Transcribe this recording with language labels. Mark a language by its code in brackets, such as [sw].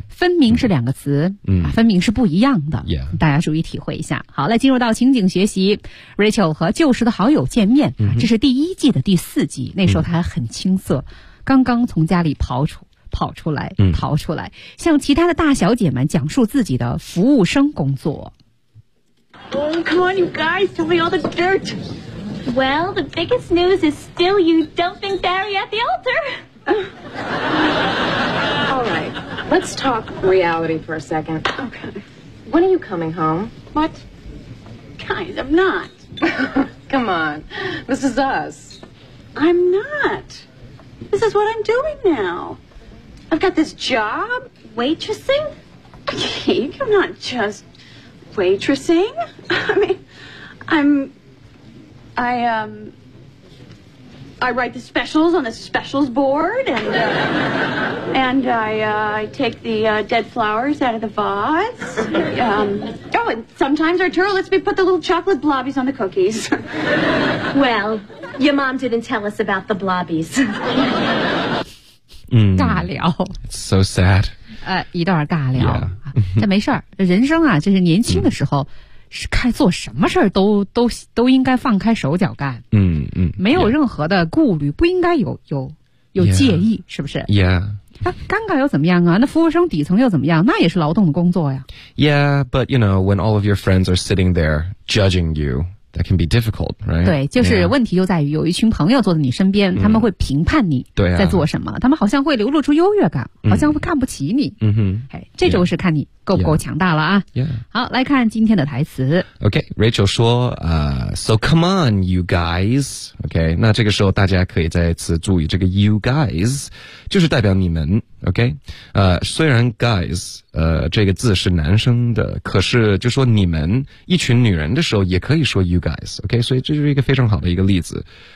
[zh] 分明是两个词，分明是不一样的，大家注意体会一下。好，来进入到情景学习。Rachel 和旧时的好友见面，这是第一季的第四集，那时候他还很青涩，刚刚从家里逃出来，向其他的大小姐们讲述自己的服务生工作。 [en] Oh, come on, you guys, tell me all the dirt. Well, the biggest news is still you dumping Barry at the altar. All right, let's talk reality for a second. Okay. When are you coming home? What? Guys, I'm not. Come on, this is us. I'm not. This is what I'm doing now. I've got this job waitressing. Cake, I'm not just waitressing. I mean, I write the specials on the specials board, and I take the dead flowers out of the vase. Oh, and sometimes Arturo lets me put the little chocolate blobbies on the cookies. Well, your mom didn't tell us about the blobbies. [zh] 尬聊 [en] It's so sad [zh] 一段尬聊、这没事儿，人生啊，就是年轻的时候是看做什么事儿都应该放开手脚干，没有任何的顾虑，不应该有介意，是不是 尴尬又怎么样啊，那服务生底层又怎么样，那也是劳动的工作呀。 [en] Yeah, but you know, when all of your friends are sitting there judging youThat can be difficult, right? [zh] 对，就是问题就在于有一群朋友坐在你身边，他们会评判你在做什么，他们好像会流露出优越感，好像会看不起你。这就是看你够不够强大了啊。好，来看今天的台词。 [en] Okay, Rachel 说So come on, you guys. [zh] Okay, 那这个时候大家可以再次注意这个 you guys, 就是代表你们。 Okay, 虽然 guys, 这个字是男生的，可是就说你们一群女人的时候也可以说 you guys, okay, 所以这就是一个非常好的一个例子。